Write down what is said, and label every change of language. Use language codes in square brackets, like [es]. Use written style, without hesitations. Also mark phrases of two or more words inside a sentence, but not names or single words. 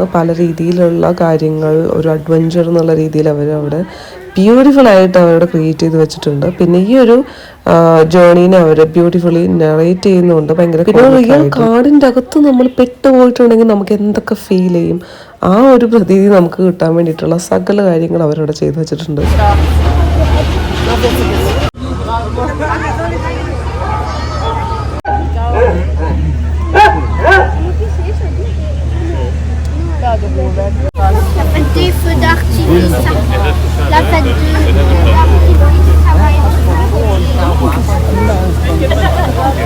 [ml] പല രീതിയിലുള്ള കാര്യങ്ങൾ ഒരു അഡ്വഞ്ചർ എന്നുള്ള രീതിയിൽ അവർ അവിടെ ബ്യൂട്ടിഫുൾ ആയിട്ട് അവരുടെ ക്രിയേറ്റ് ചെയ്ത് വെച്ചിട്ടുണ്ട്. പിന്നെ ഈ ഒരു ജേർണീനെ അവർ [en] beautifully narrate [ml] ചെയ്യുന്നുണ്ട്. ഭയങ്കര പിന്നെ റിയൽ കാടിൻ്റെ അകത്ത് നമ്മൾ പെട്ടുപോയിട്ടുണ്ടെങ്കിൽ നമുക്ക് എന്തൊക്കെ ഫീൽ ചെയ്യും ആ ഒരു പ്രതീതി നമുക്ക് കിട്ടാൻ വേണ്ടിയിട്ടുള്ള സകല കാര്യങ്ങൾ അവരവിടെ ചെയ്തു വെച്ചിട്ടുണ്ട്. [fr] La fête des feux d'artifice, la fête de l'artifice, ça va être